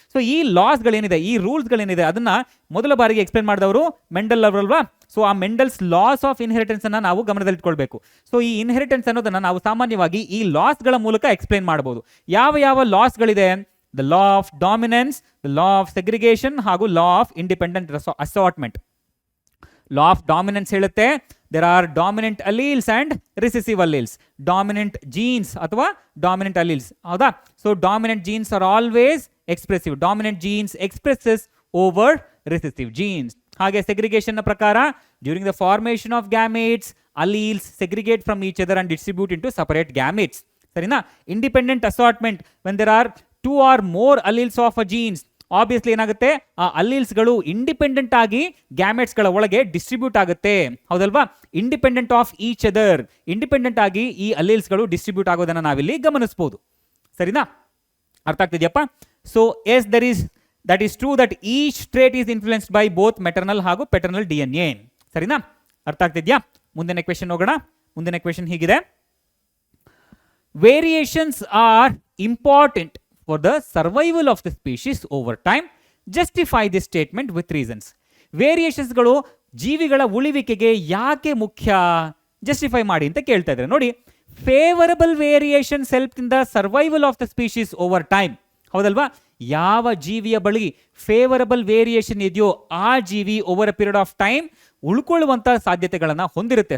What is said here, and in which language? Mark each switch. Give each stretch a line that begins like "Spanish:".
Kannada: So ಈ ಲಾಸ್ಗಳೇನಿದೆ, ಈ ರೂಲ್ಸ್ಗಳೇನಿದೆ, ಅದನ್ನ ಮೊದಲ ಬಾರಿಗೆ ಎಕ್ಸ್ಪ್ಲೇನ್ ಮಾಡಿದವರು ಮೆಂಡಲ್ ಅವರಲ್ವಾ? ಸೊ ಆ ಮೆಂಡಲ್ಸ್ ಲಾಸ್ ಆಫ್ ಇನ್ಹೆರಿಟೆನ್ಸ್ ಅನ್ನ ನಾವು ಗಮನದಲ್ಲಿಟ್ಕೊಳ್ಬೇಕು. ಸೊ ಈ ಇನ್ಹೆರಿಟೆನ್ಸ್ ಅನ್ನೋದನ್ನ ನಾವು ಸಾಮಾನ್ಯವಾಗಿ ಈ ಲಾಸ್ಗಳ ಮೂಲಕ ಎಕ್ಸ್ಪ್ಲೇನ್ ಮಾಡಬಹುದು. ಯಾವ ಯಾವ ಲಾಸ್ಗಳಿದೆ? The law of dominance, the law of segregation ಹಾಗೂ law of independent assortment. Law of dominance ಹೇಳುತ್ತೆ
English: there are dominant alleles and recessive alleles, dominant genes ಅಥವಾ dominant alleles. ಹೌದಾ? So dominant genes are always expressive, dominant genes expresses over recessive genes. ಹಾಗೆ segregation ನ ಪ್ರಕಾರ during the formation of gametes alleles segregate from each other and distribute into separate gametes. ಸರಿನಾ?
Kannada: independent assortment,
English: when there are two or more alleles of a genes,
Kannada: obviously ಏನಾಗುತ್ತೆ, ಆ ಅಲ್ಲೀಲ್ಸ್ಗಳು independent ಆಗಿ ಗ್ಯಾಮೆಟ್ಸ್ಗಳ ಒಳಗೆ distribute ಆಗುತ್ತೆ. ಹೌದಲ್ವಾ?
English: independent of each other,
Kannada: independent ಆಗಿ ಈ ಅಲ್ಲೀಲ್ಸ್ಗಳು distribute ಆಗೋದನ್ನ ನಾವಿಲ್ಲಿ ಗಮನಿಸಬಹುದು. ಸರಿನಾ? ಅರ್ಥ ಆಗ್ತಿದೆಯಪ್ಪ?
English: So as that is true that each trait is influenced by both maternal ಹಾಗೂ paternal DNA.
Kannada: ಸರಿನಾ? ಅರ್ಥ ಆಗ್ತಿದ್ಯಾ? ಮುಂದಿನ ಕ್ವೆಶ್ಚನ್ ಹೋಗೋಣ.
English: ಮುಂದಿನ ಕ್ವೆಶ್ಚನ್ ಹೀಗಿದೆ: variations are important for the survival of the species over time. Justify this statement with reasons.
Kannada: ವೇರಿಯೇಷನ್ಸ್ಗಳು ಜೀವಿಗಳ ಉಳಿವಿಕೆಗೆ ಯಾಕೆ ಮುಖ್ಯ? ಜಸ್ಟಿಫೈ ಮಾಡಿ ಅಂತ ಕೇಳ್ತಾ ಇದ್ದಾರೆ. ನೋಡಿ,
English: Favourable variations help in the survival of the species over time.
Kannada: ಹೌದಲ್ವಾ? ಯಾವ ಜೀವಿಯ ಬಳಿ ಫೇವರಬಲ್ ವೇರಿಯೇಷನ್ ಇದೆಯೋ ಆ ಜೀವಿ
English: over a period of time
Kannada: ಉಳ್ಕೊಳ್ಳುವಂತ ಸಾಧ್ಯತೆಗಳನ್ನ ಹೊಂದಿರುತ್ತೆ.